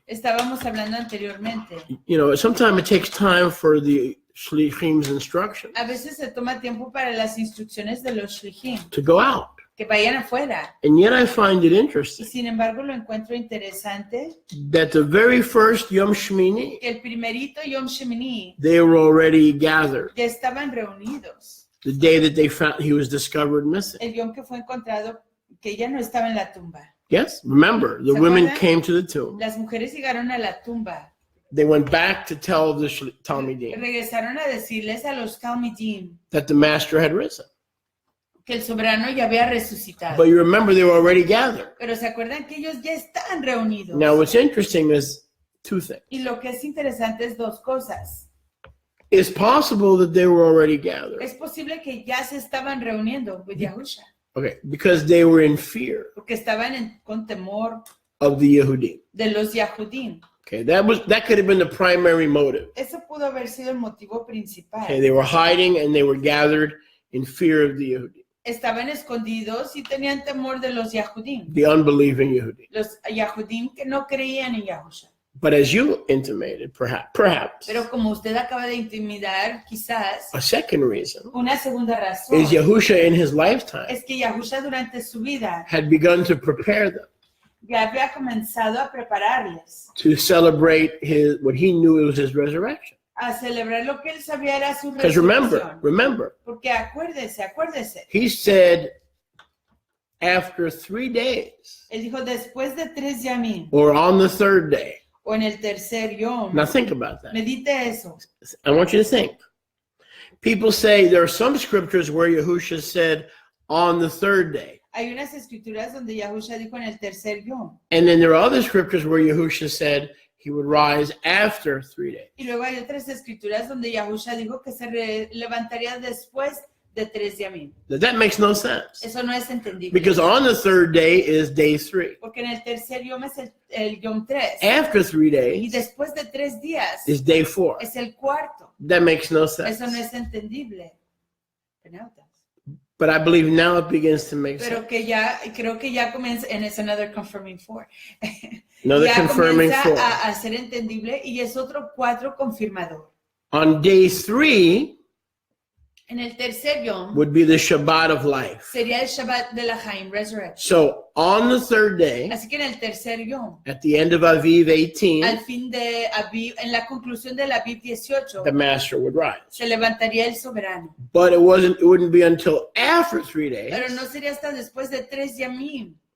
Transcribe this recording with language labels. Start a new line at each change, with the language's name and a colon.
Spanish: Estábamos hablando anteriormente.
English: sometimes it takes time for the shlichim's instruction
Spanish: A veces se toma tiempo para las instrucciones de los shlichim,
English: to go out.
Spanish: que vayan afuera.
English: And yet I find it
Spanish: Y
English: interesting
Spanish: sin embargo lo encuentro interesante
English: that the very first Yom Shmini,
Spanish: que el primerito Yom Shemini
English: they were already gathered.
Spanish: ya estaban reunidos.
English: The day that they found he was discovered missing.
Spanish: El yom que fue encontrado que ya no estaba en la tumba.
English: Yes, remember, the
Spanish: ¿Se
English: women
Spanish: acuerdan?
English: came to the tomb.
Spanish: Las mujeres llegaron a la tumba.
English: They went back to tell the Talmidim
Spanish: Regresaron a decirles a los Talmidim
English: that the master had risen.
Spanish: que el soberano ya había resucitado.
English: But you remember they were already gathered.
Spanish: Pero se acuerdan que ellos ya estaban reunidos.
English: Now what's interesting is two things.
Spanish: Y lo que es interesante es dos cosas.
English: It's possible that they were already gathered.
Spanish: Es posible que ya se estaban reuniendo con Yahusha,
English: Okay, because they were in fear
Spanish: porque estaban con temor
English: of the Yehudim.
Spanish: de los Yahudim.
English: Okay, that could have been the primary motive.
Spanish: Eso pudo haber sido el motivo principal.
English: Okay, they were hiding and they were gathered in fear of the Yehudim,
Spanish: Estaban escondidos y tenían temor de los Yahudim.
English: the unbelieving Yehudim.
Spanish: Los Yahudim que no creían en Yahusha.
English: But as you intimated, perhaps
Spanish: Pero como usted acaba de intimidar, quizás
English: a second reason
Spanish: una segunda razón
English: is Yahusha in his lifetime
Spanish: es que Yahusha durante su vida
English: had begun to prepare them
Spanish: ya había comenzado a prepararles
English: to celebrate what he knew was his resurrection.
Spanish: a celebrar lo que él sabía era su
English: Because
Spanish: resurrección.
English: remember,
Spanish: Porque acuérdese.
English: he said after 3 days
Spanish: Él dijo después de 3 yamim
English: or on the 3rd day.
Spanish: o en el tercer yom.
English: Now think about that.
Spanish: Medite eso.
English: I want you to think. People say there are some scriptures where Yahusha said on the 3rd day.
Spanish: Hay unas escrituras donde Yahusha dijo en el tercer yom.
English: And then there are other scriptures where Yahusha said he would rise after 3 days.
Spanish: Y luego hay otras escrituras donde Yahusha dijo que se levantaría después de 3 yamim.
English: That makes no sense.
Spanish: Eso no es entendible.
English: Because on the 3rd day is day 3.
Spanish: Porque en el tercer yom es el yom 3.
English: After 3
Spanish: Y
English: days
Spanish: después de 3 días
English: is day 4.
Spanish: es el cuarto.
English: That makes no sense.
Spanish: Eso no es entendible. Penautas.
English: But I believe now it begins to make sense.
Spanish: Pero que ya, creo que ya comienza,
English: and it's another confirming 4. Another
Spanish: ya
English: confirming
Spanish: comienza
English: 4.
Spanish: a ser entendible y es otro 4 confirmador.
English: On day 3
Spanish: En el tercer yom
English: would be the Shabbat of life.
Spanish: sería el Shabbat de la Chaim, Resurrection.
English: So on the 3rd day,
Spanish: Así que en el tercer yom,
English: at the end of Aviv 18,
Spanish: al fin de Aviv, en la conclusión del Aviv 18,
English: the master would rise.
Spanish: se levantaría el soberano.
English: But it wouldn't be until after 3
Spanish: Pero
English: days,
Spanish: no sería hasta después de 3 yamim.